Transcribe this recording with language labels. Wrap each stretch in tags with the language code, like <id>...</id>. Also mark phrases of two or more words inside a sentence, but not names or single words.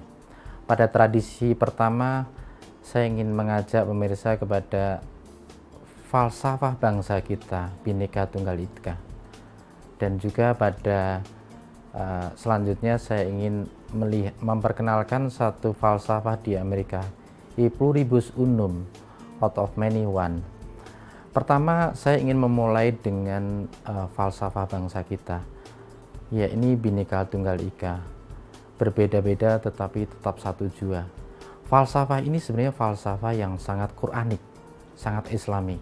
<id>Pada tradisi pertama, saya ingin mengajak pemirsa kepada falsafah bangsa kita, Bhinneka Tunggal Ika. Dan juga pada selanjutnya saya ingin memperkenalkan satu falsafah di Amerika,</id> <la>E pluribus unum,</la> <en>out of many one.</en> <id>Pertama, saya ingin memulai dengan falsafah bangsa kita, yakni Bhinneka Tunggal Ika, berbeda-beda tetapi tetap satu jua. Falsafah ini sebenarnya falsafah yang sangat Quranik, sangat Islami.</id>